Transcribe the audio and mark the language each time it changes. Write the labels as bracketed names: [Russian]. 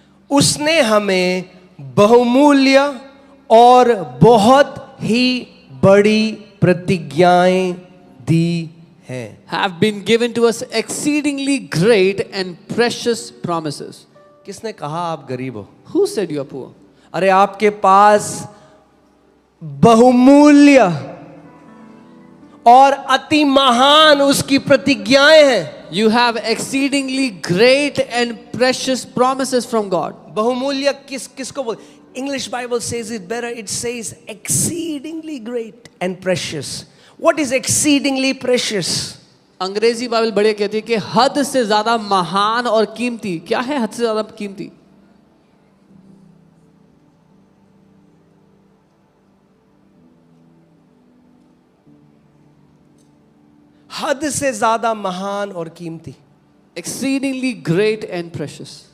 [Hindi] उसने हमें बहुमूल्य और बहुत ही बड़ी प्रतिज्ञाएं दी हैं। [English] have been given to us exceedingly great and precious promises. [Hindi] किसने कहा आप गरीब हो? [English] Who said you are poor? [Hindi] अरे आपके पास बहुमूल्य और अति महान उसकी प्रतिज्ञाएं हैं। [English] You have exceedingly great and precious promises from God. [Hindi] बहुमूल्य किसको बोल? [English] English Bible says it better. It says exceedingly great and precious. What is exceedingly precious? [Hindi] अंग्रेजी बाइबल बढ़िया कहती है कि हद से ज्यादा महान और कीमती। क्या है हद से ज्यादा कीमती? हद से ज्यादा महान और कीमती। [English] Exceedingly great and precious.